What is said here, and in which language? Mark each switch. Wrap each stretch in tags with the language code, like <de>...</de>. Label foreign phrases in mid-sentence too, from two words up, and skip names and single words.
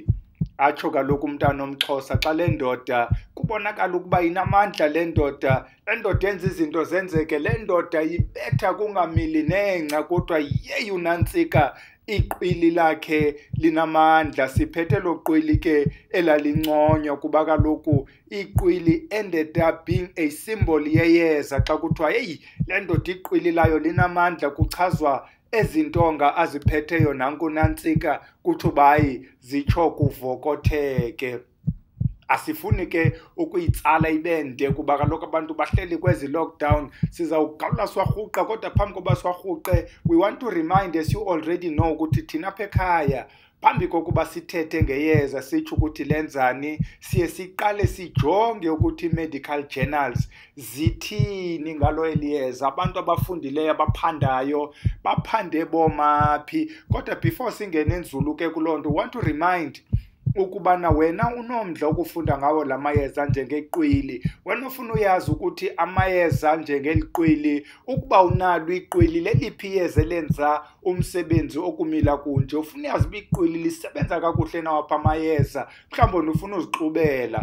<xh>Atsho kaloku umntana omXhosa xa le ndoda kubonakala ukuba inamandla, le ndoda yenza izinto zenzeke, le ndoda ibetha kungamili nengca, kodwa yeyi unantsika iqwili lakhe linamandla. Siphethe lo qwili ke elalinconywa kuba kaloku iqwili</xh> <en>ended up being a symbol</en> <xh>yeyeza. Xa kuthiwa yeyi le ndoda iqwili layo linamandla, kuchazwa ezintonga aziphetheyo nanku nantsika kuthi bayi zitsho kuvokotheke. Asifuni ke ukuyitsala ibende kuba kaloku abantu bahleli kwezi lockdown, sizawugawula swarhuqa. Kodwa phambi koba swarhuqe,</xh> <en>we want to remind, as you already know,</en> <xh>ukuthi thina apha ekhaya phambi kokuba sithethe ngeyeza sitsho ukuthi lenzani, siye siqale sijonge ukuthi</xh> <en>medical journals</en> <xh>zithini ngalo eliyeza. Abantu abafundileyo abaphandayo baphande bomaphi. Kodwa before singene enzulu ke kulonto,</xh> <en>want to remind</en> <xh>ukubana wena unomdla ukufunda ngawo lamayeza njengeqwili, wena ufuna uyazi ukuthi amayeza njengeliqwili, ukuba unalo iqwili leliphi iyeza lenza umsebenzi okumila kunje, ufuna uyazi iqwili lisebenza kakuhle nawapha amayeza, mhlawumbi ufuna uzixubela.</xh>